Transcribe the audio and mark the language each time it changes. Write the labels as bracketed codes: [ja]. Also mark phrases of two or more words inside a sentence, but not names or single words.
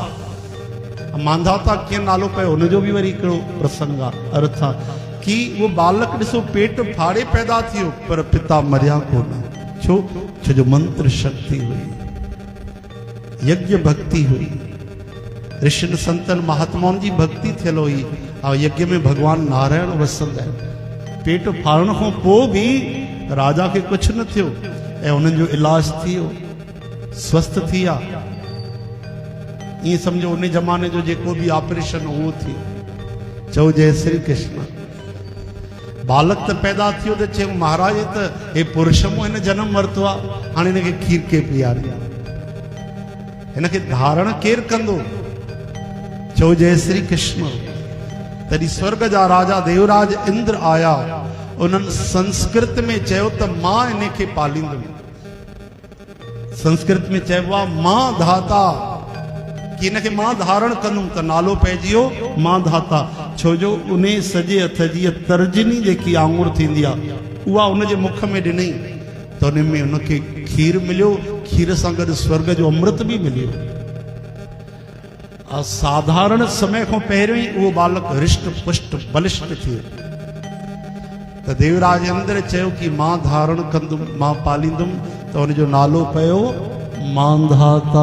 [sd] मांधाता कीअं नालो पियो उनजो बि वरी हिकिड़ो प्रसंग आहे, अर्थ आहे कि वो बालक ॾिसो पेट फाड़े पैदा थियो पर पिता मरिया कोन। छो? छो जो मंत्र शक्ति हुई, यज्ञ भक्ति हुई, ऋषिन संतन महात्माउनि जी भक्ति थियल हुई। और यज्ञ में भगवान नारायण वसंदा आहिनि। पेट फाड़ण खां पोइ बि राजा खे कुझु न थियो ऐं उन्हनि जो इलाज थी वियो, स्वस्थ थी विया। ईअं सम्झो उन ज़माने जो जेको बि ऑपरेशन उहो थी। चओ जय श्री कृष्ण। बालक त पैदा थियो त चयूं महाराज त हे पुरुष मूं हिन जनम वरितो आहे, हाणे हिनखे खीर के पीआरे, हिनखे धारण केरु कंदो? चओ जय श्री कृष्ण। तॾहिं स्वर्ग जा राजा देवराज इंद्र आया, उन्हनि संस्कृत में चयो त मां हिनखे पालींदुमि। संस्कृत में चइबो आहे मां धाता, कि हिनखे मां धारण कंदुमि, त नालो पइजी वियो मां धाता। छो जो उन सॼे हथ जी तर्जनी जेकी आंगुर थींदी आहे उहा उनजे मुख में ॾिनई त उन में उनखे खीर मिलियो, खीर सां गॾु स्वर्ग जो अमृत बि मिलियो। साधारण समय खां पहिरियों ई उहो बालक हृष्ट पुष्ट बलिष्ठ थी वियो। त देवराज इंद्र चयो कि मां धारण कंदुमि, मां पालींदुमि, त उनजो नालो पियो मांधाता।